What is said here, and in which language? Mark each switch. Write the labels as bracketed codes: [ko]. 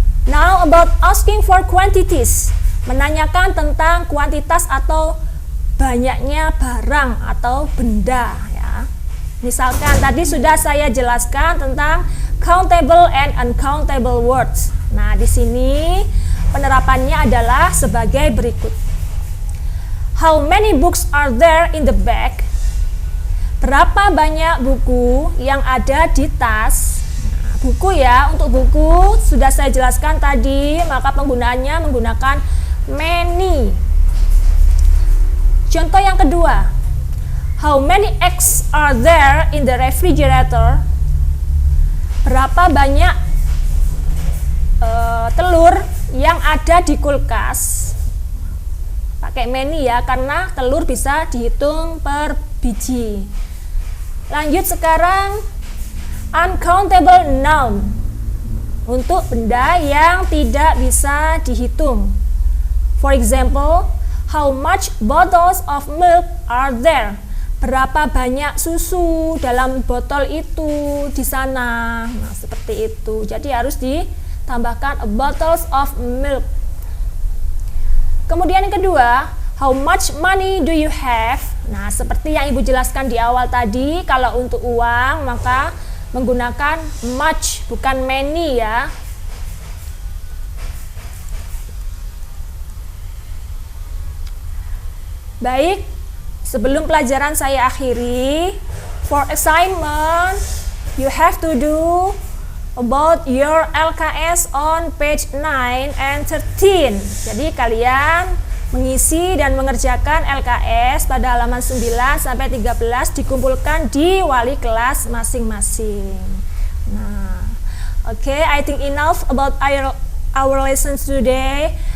[en] Now about asking for quantities. [id] Menanyakan tentang kuantitas atau banyaknya barang atau benda ya. Misalkan tadi sudah saya jelaskan tentang countable and uncountable words. Nah, di sini penerapannya adalah sebagai berikut. [en] How many books are there in the bag? [id] Berapa banyak buku yang ada di tas? Nah, buku ya, untuk buku sudah saya jelaskan tadi, maka penggunaannya menggunakan many. Contoh yang kedua, [en] how many eggs are there in the refrigerator? [id] Berapa banyak telur yang ada di kulkas? Pakai many ya, karena telur bisa dihitung per biji. Lanjut sekarang, uncountable noun, untuk benda yang tidak bisa dihitung. [en] For example, how much bottles of milk are there? [id] Berapa banyak susu dalam botol itu di sana? Nah, seperti itu. Jadi harus ditambahkan bottles of milk. Kemudian yang kedua, [en] how much money do you have? [id] Nah, seperti yang Ibu jelaskan di awal tadi, kalau untuk uang maka menggunakan much, bukan many ya. Baik, sebelum pelajaran saya akhiri, [en] for assignment, you have to do about your LKS on page 9 and 13. [id] Jadi kalian mengisi dan mengerjakan LKS pada halaman 9 sampai 13 dikumpulkan di wali kelas masing-masing. [en] Nah, okay, I think enough about our lessons today.